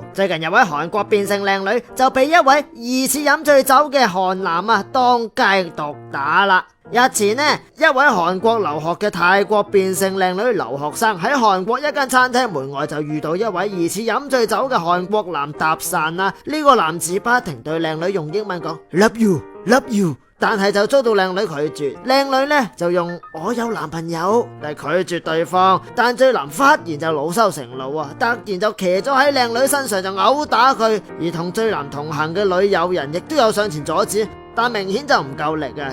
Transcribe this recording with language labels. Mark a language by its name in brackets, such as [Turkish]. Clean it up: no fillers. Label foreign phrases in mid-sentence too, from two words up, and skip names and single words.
[Cantonese] 最近有位韓國變性靚女就被一位疑似飲醉酒嘅韓男啊當街毒打啦。日前呢，一位韓國留學嘅泰國變性靚女留學生喺韓國一間餐廳門外就遇到一位疑似飲醉酒嘅韓國男搭訕啦。呢個男子不停對靚女用英文講 [English] love you love you， [Cantonese] 但係就遭到靚女拒絕。靚女呢就用我有男朋友嚟拒絕對方，但醉男忽然就惱羞成怒啊，突然就騎咗喺靚女身上就毆打佢。而同醉男同行嘅女友人亦都有上前阻止，但明顯就唔夠力啊！